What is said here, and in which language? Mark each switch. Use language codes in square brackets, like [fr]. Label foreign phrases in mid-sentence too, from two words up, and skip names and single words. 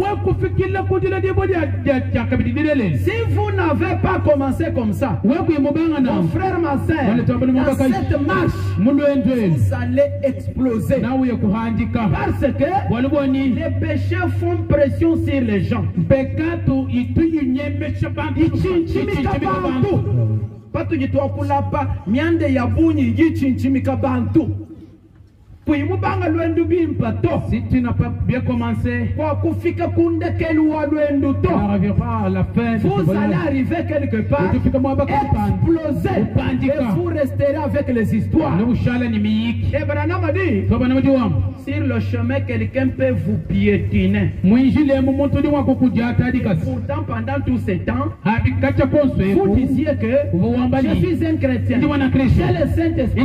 [fr] Si vous n'avez pas commencé comme ça, mon frère, ma soeur, dans cette marche, vous allez exploser. Parce que les péchés font pression sur les gens. [lu] Patu jitwa kulapa miande ya bunyi yichinchimika bantu. Kuimubanga lwendu bimpato. [fr] Si tu n'as pas bien commencé, [lu] kwa kufika kunde kelu wa lwendu to, [fr] vous allez arriver quelque part, exploser, et vous resterez avec les histoires. Et Branham a dit, sur le chemin, quelqu'un peut vous piétiner. Pourtant, pendant tout ce temps, vous disiez que je suis un chrétien, j'ai le Saint-Esprit.